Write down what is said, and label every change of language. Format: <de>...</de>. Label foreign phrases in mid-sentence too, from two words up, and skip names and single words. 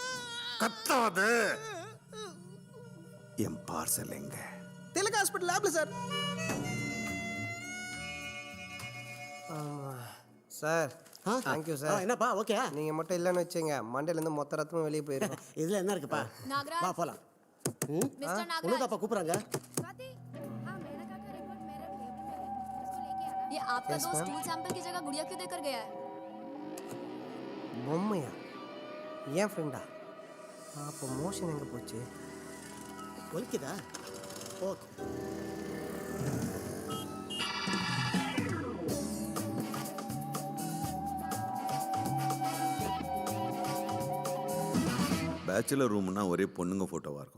<ta>கத்தாத. என் பார்சல் எங்க? தெலுங்கு ஹாஸ்பிட்டல் லேப்ல சார். சார் தேங்க்யூ சார். என்னப்பா ஓகே? நீங்க மட்டும் இல்லைன்னு வச்சுங்க, மண்டையில இருந்து மொத்த ரத்தமும் வெளியே போயிருக்கும். இதுல என்ன இருக்குப்பா? வா போலாம்.</ta> <hi>मिस्टर नागराज,</hi> <ta>உனதாப்பா கூப்பிடுறாங்க.</ta> <hi>स्वाति, हाँ मेनका का रिपोर्ट मेरे टेबल में है, इसको लेके आना। ये आपका</hi> <en>Yes,</en> <hi>दोस्त</hi> <en>ma'am.</en> <hi>स्टूल सैंपल की जगह गुड़िया क्यों देकर गया है?</hi> <ta>பொம்மையா? ஏன் ஃப்ரெண்டா? அப்போ மோஷன் எங்க போச்சு? ஒலிக்குதா? ஓகே. பேச்சுலர் ரூம்னா ஒரே பொண்ணுங்க போட்டோவா இருக்கும்.</ta>